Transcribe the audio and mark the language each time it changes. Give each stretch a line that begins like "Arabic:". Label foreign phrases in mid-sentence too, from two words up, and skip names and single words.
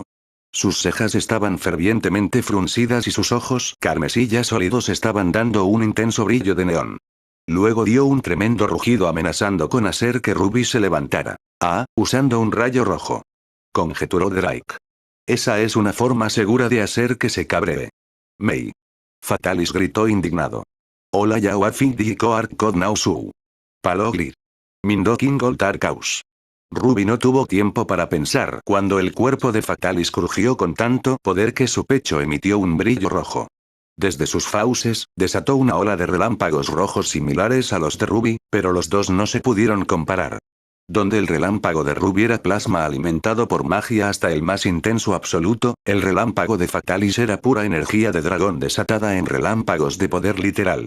Spanish: Sus cejas estaban fervientemente fruncidas y sus ojos carmesí ya sólidos estaban dando un intenso brillo de neón. Luego dio un tremendo rugido amenazando con hacer que Ruby se levantara. Usando un rayo rojo. Conjeturó Drake. Esa es una forma segura de hacer que se cabree. Mei. Fatalis gritó indignado. Hola Yawafing di Coart Cod Nausu. Paloglir. Mindoking Goltarkaus. Ruby no tuvo tiempo para pensar cuando el cuerpo de Fatalis crujió con tanto poder que su pecho emitió un brillo rojo. Desde sus fauces, desató una ola de relámpagos rojos similares a los de Ruby, pero los dos no se pudieron comparar. Donde el relámpago de Ruby era plasma alimentado por magia hasta el más intenso absoluto, el relámpago de Fatalis era pura energía de dragón desatada en relámpagos de poder literal.